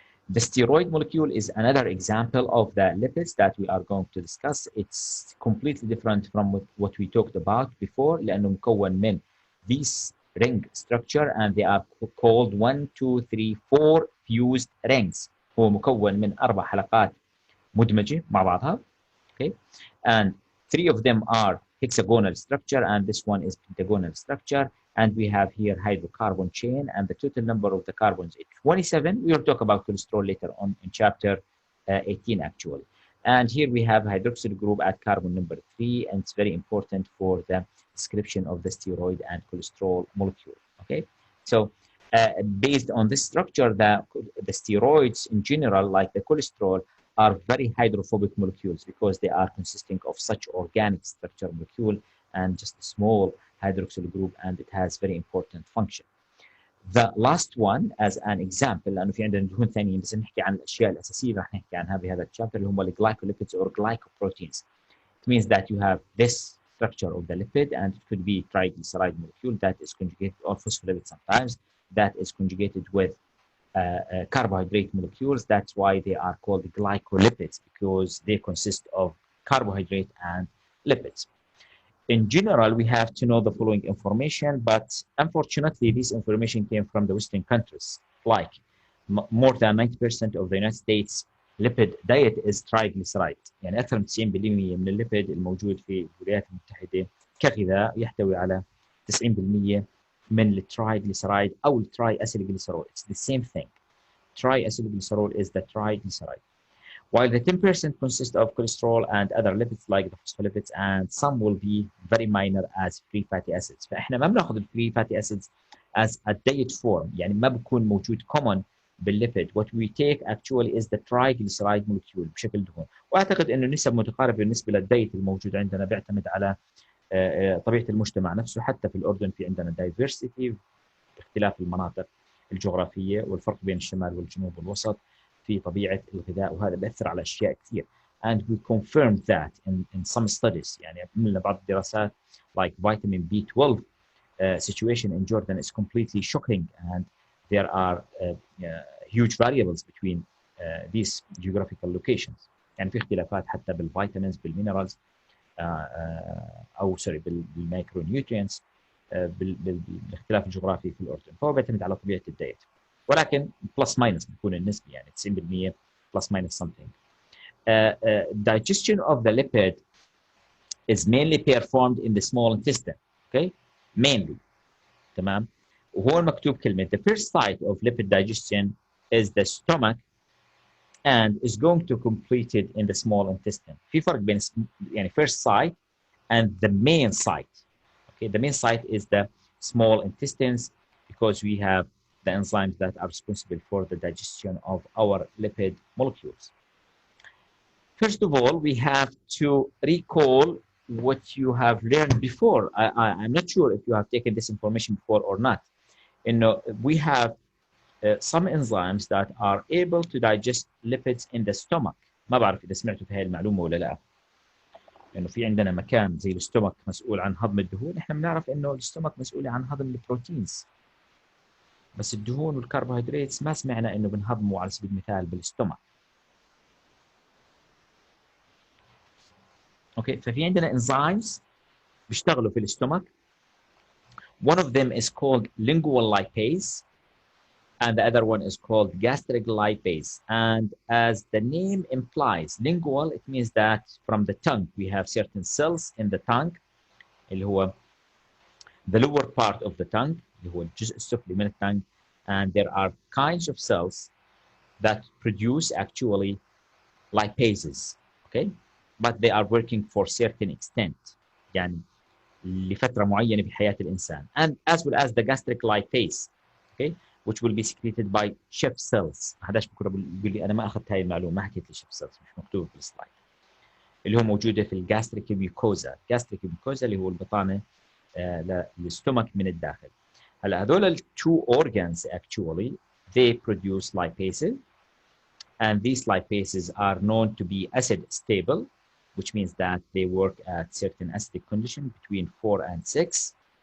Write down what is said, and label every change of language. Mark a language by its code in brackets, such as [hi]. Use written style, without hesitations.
[en] The steroid molecule is another example of the lipids that we are going to discuss. It's completely different from what we talked about before [ar] لأنه مكون من [en] these ring structure and they are called 1, 2, 3, 4 fused rings. [ar] هو مكون من 4 حلقات مدمجة مع بعضها. [en] Okay, and 3 of them are hexagonal structure and this one is pentagonal structure, and we have here hydrocarbon chain, and the total number of the carbons is 27. We will talk about cholesterol later on in chapter 18 actually. And here we have hydroxyl group at carbon number 3, and it's very important for the description of the steroid and cholesterol molecule. Okay, so based on this structure, the steroids in general, like the cholesterol, are very hydrophobic molecules because they are consisting of such organic structure molecule and just a small hydroxyl group, and it has very important function. The last one as an example، [ar] لأنه في عندنا دهون ثانيين بس نحكي عن الأشياء الأساسية اللي راح نحكي عنها بهذا الشابتر اللي هم الجلايكوليبيدز [en] or glycoproteins. It means that you have this structure of the lipid, and it could be triglyceride molecule that is conjugated, or phospholipid sometimes, that is conjugated with carbohydrate molecules. That's why they are called glycolipids, because they consist of carbohydrate and lipids. In general, we have to know the following information, but unfortunately, this information came from the Western countries. Like more than 90% of the United States lipid diet is triglyceride. [ar] يعني أكثر من 90% من الليبيد الموجود في الولايات المتحدة كغذاء يحتوي على 90% من الترايجليسرايد أو التراي أسيلجليسرول. [en] It's the same thing. Triacylglycerol is the triglyceride. While the 10% consists of cholesterol and other lipids like the phospholipids, and some will be very minor as free fatty acids. [ar] فإحنا ما بناخذ الفري [en] fatty acids as a diet form، [ar] يعني ما بكون موجود common بالليبيد. [en] What we take actually is the triglyceride molecule [ar] بشكل دهون. وأعتقد إنه نسب متقاربة بالنسبة للدايت الموجود عندنا، بيعتمد على طبيعة المجتمع نفسه. حتى في الأردن في عندنا diversity باختلاف المناطق الجغرافية والفرق بين الشمال والجنوب والوسط في طبيعة الغذاء، وهذا بيأثر على أشياء كثير. [en] And we confirmed that in some studies. [ar] يعني عملنا بعض الدراسات [en] like vitamin B12 situation in Jordan is completely shocking, and there are huge variables between these geographical locations. [ar] يعني في اختلافات حتى بالفيتامينز بالمينرالز أو سوري بالمايكرو نيوترينتس بالاختلاف الجغرافي في الأردن. فهو بيعتمد على طبيعة الدايت، ولكن بلس ماينس بتكون النسبة، يعني 90% بلس ماينس something. [en] Digestion of the lipid is mainly performed in the small intestine. Okay, mainly. تمام. [ar] وهو مكتوب كلمة [en] the first site of lipid digestion is the stomach and is going to complete it in the small intestine. [ar] في فرق بين يعني [en] first site and the main site. Okay, the main site is the small intestines because we have the enzymes that are responsible for the digestion of our lipid molecules. First of all, we have to recall what you have learned before. I'm not sure if you have taken this information before or not. You know, we have some enzymes that are able to digest lipids in the stomach. [ar] ما بعرف إذا سمعتوا في هذه المعلومة ولا لا. إنه في عندنا مكان زي الستومك مسؤول عن هضم الدهون. إحنا بنعرف إنه الستومك مسؤول عن هضم البروتينز. بس الدهون والكربوهيدرات ما سمعنا إنه بنهضمه على سبيل المثال بالستومك. أوكي، ففي عندنا enzymes بيشتغلوا في الستومك. [en] One of them is called lingual lipase, and the other one is called gastric lipase. And as the name implies, lingual, it means that from the tongue we have certain cells in the tongue [ar] اللي هو [en] the lower part of the tongue [ar] اللي هو الجزء السفلي من الtongue, [en] and there are kinds of cells that produce actually lipases, okay, but they are working for certain extent [ar] يعني لفترة معينة بحياة الإنسان. [en] And as well as the gastric lipase, okay, which will be secreted by Schiff cells. [ar] ما حداش بكره بيقول لي انا ما اخذت هاي المعلومه، ما حكيت لي Schiff cells، مش مكتوب في السلايد. اللي هو موجوده في الجاستريك ميوكوزا، الجاستريك ميوكوزا اللي هو البطانه للستومك من الداخل. هلا هذول ال [en] two organs actually they produce lipases, and these lipases are known to be acid stable, which means that they work at certain acidic condition between 4 and 6.